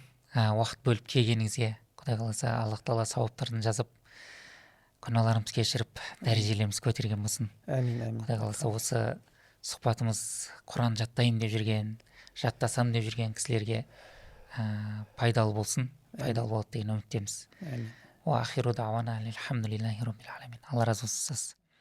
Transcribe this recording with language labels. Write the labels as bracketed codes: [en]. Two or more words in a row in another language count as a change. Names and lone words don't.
[kk] Уақыт бөліп келгеніңізге, Құдай қаласа, Аллах Тағала сауаптарын жазып, күнәларымыз кешіріп, дәрежелеріміз көтерген болсын. Әмин. Құдай қаласа, осы сұхбатымыз Құран жаттайын деп жүрген, жаттасам деп жүрген кісілерге пайдалы болсын. Пайдалы болады деген үміттеміз. [ar] وآخر دعوانا الحمد لله رب العالمين. [kk] Алла разы болсын.